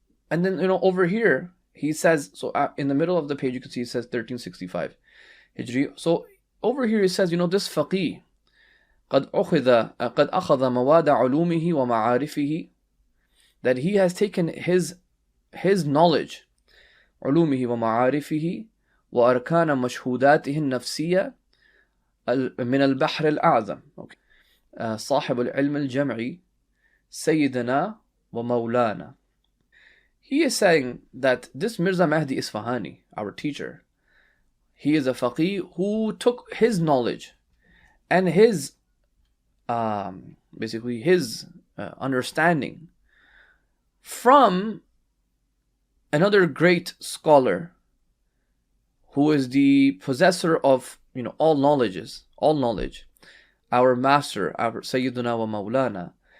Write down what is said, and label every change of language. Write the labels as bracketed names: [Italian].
[English] And then over here he says, so in the middle of the page you can see it says 1365 Hijri. So over here he says, this faqih [Arabic] قد أخذ مواد علومه ومعارفه, [English] that he has taken his knowledge, [Arabic] علومه ومعارفه وأركان مشهوداته النفسية من البحر الأعظم, صاحب العلم الجمعي سيدنا ومولانا. [English] He is saying that this Mirza Mahdi Isfahani, our teacher, he is a faqih who took his knowledge and his basically his understanding from another great scholar who is the possessor of all knowledge, our master, our Sayyiduna wa Maulana.